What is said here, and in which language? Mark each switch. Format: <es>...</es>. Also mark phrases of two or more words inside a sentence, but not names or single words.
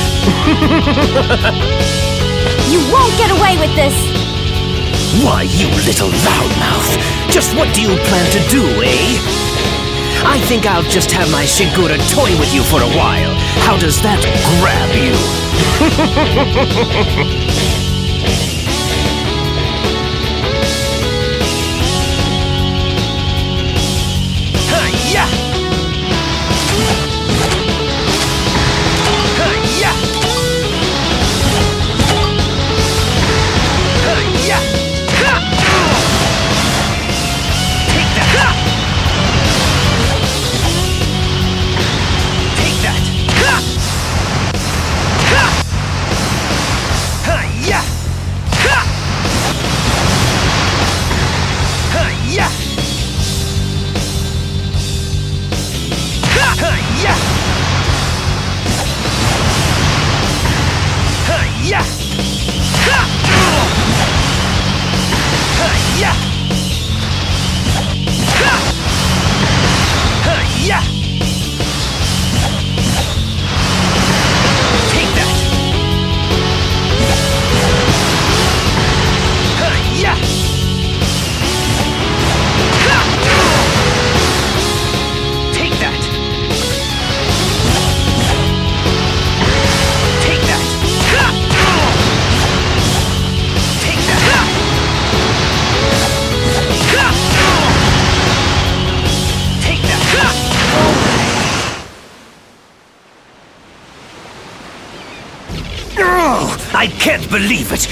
<en>You won't get away with this! Why, you little loudmouth! Just what do you plan to do, eh? I think I'll just have my Shigura toy with you for a while. How does that grab you? Hi-ya! Hi-ya! Hi-ya! Ha! Take that! Ha! Take that! Ha! Ha! Hi-ya! Ha! Hi-ya! Ha! Hi-ya! Hi-ya! Ha! Hi-ya! Ha! Hi-ya! Take that! Hi-ya! Ha! Take that! Take that! Ha! Take that! Ha! Ha! Take that! Ha! Oh, I can't believe it!</en>